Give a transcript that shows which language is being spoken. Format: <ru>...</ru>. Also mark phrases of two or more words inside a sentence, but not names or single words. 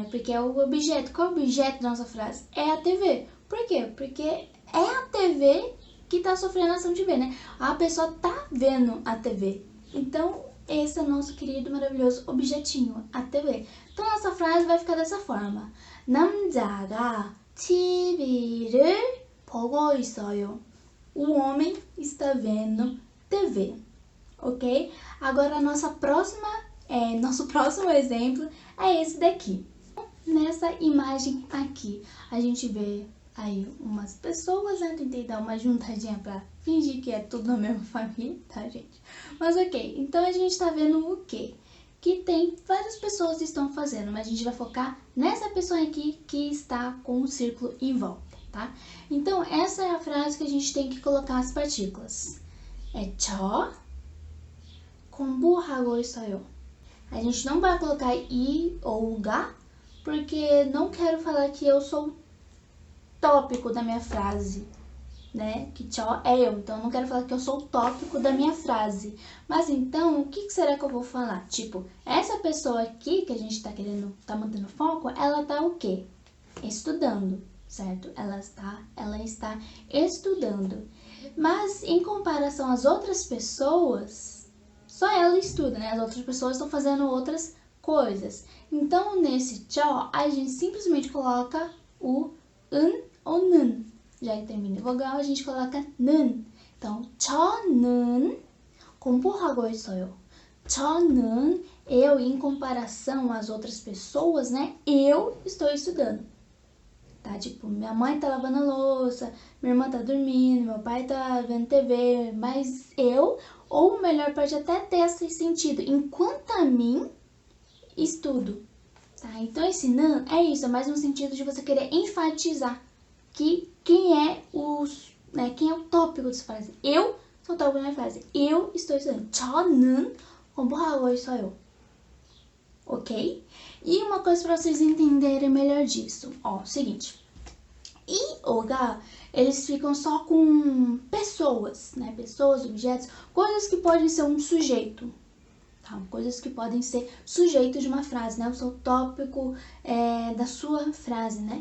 <pt>Porque é o objeto. Qual é o objeto da nossa frase? É a TV. Por quê? Porque é a TV que tá sofrendo a ação de ver, né? A pessoa tá vendo a TV. Então, esse é o nosso querido, maravilhoso objetinho, a TV. Então, nossa frase vai ficar dessa forma.</pt> <ko>남자가 TV를 보고 있어요.</ko> <pt>O homem está vendo TV. Ok? Agora, nosso próximo exemplo é esse daqui. Nessa imagem aqui, a gente vê aí umas pessoas, né? Tentei dar uma juntadinha pra fingir que é tudo da mesma família, tá, gente? Mas ok, então a gente tá vendo o quê? Que tem várias pessoas que estão fazendo, mas a gente vai focar nessa pessoa aqui que está com o círculo em volta, tá? Então, essa é a frase que a gente tem que colocar as partículas.</pt> <ko>É 저 공부하고 있어요.</ko> <pt>A gente não vai colocar i ou ga, porque não quero falar que eu sou o tópico da minha frase, né? Que 저 é eu, então eu não quero falar que eu sou o tópico da minha frase. Mas então, o que será que eu vou falar? Tipo, essa pessoa aqui que a gente tá mantendo foco, ela tá o quê? Estudando, certo? Ela está estudando. Mas em comparação às outras pessoas, só ela estuda, né? As outras pessoas estão fazendo outras coisas. Então, nesse 저, a gente simplesmente coloca o ou 는. Já que termina em vogal, a gente coloca 는.</pt> <ko>Então, 저는 공부하고 있어요. 저는,</ko> <pt>eu, em comparação às outras pessoas, né? Eu estou estudando. Tá? Tipo, minha mãe tá lavando a louça, minha irmã tá dormindo, meu pai tá vendo TV, mas eu, ou melhor, pode até ter esse sentido, enquanto a mim, estudo. Tá? Então, esse não é isso, é mais no sentido de você querer enfatizar que quem é o tópico dessa frase. Eu sou o tópico da minha frase. Eu estou estudando.</pt> <ko>저는 공부하고 있어요.</ko> <pt>Ok? E uma coisa para vocês entenderem melhor disso. Ó, seguinte. 이오가, eles ficam só com pessoas, né? Pessoas, objetos, coisas que podem ser um sujeito. Tá? Coisas que podem ser sujeito de uma frase, né? O seu tópico da sua frase, né?</pt>